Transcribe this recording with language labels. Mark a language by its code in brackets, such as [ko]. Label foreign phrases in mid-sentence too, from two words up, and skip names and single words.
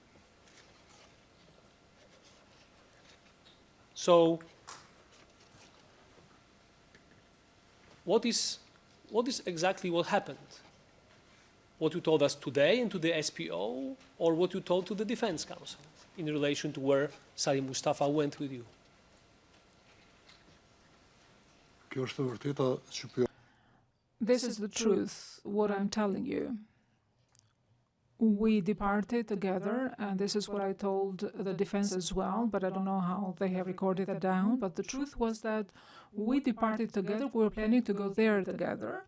[en] So what is exactly what happened? What you told us today and to the SPO, or what you told to the defense counsel in relation to where Salih Mustafa went with you? [sq] Kjo është e vërteta që po [en] This is the truth, what I'm telling you. We departed together, and this is what I told the defense as well, but I don't know how they have recorded that down. But the truth was that we departed together, we were planning to go there together.